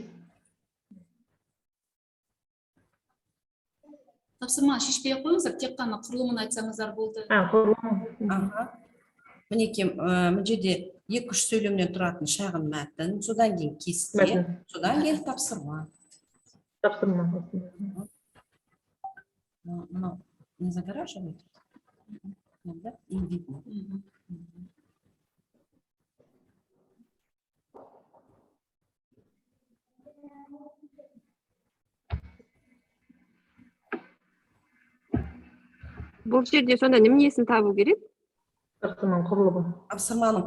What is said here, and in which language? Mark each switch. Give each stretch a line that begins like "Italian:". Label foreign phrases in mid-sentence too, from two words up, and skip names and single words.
Kazakh: Тапсырма шешпей қойыңыздар, тек қана құрылымын айтсаңыздар болды. Мінекей, мына жерде 2-3 сөйлемнен тұратын шағын мәтін, содан кейін кесте, содан кейін тапсырма.
Russian: Мынау не загораживает? Да? И видно.
Kazakh: Бұл жерде сонда немесін табу керек? Тапсырманың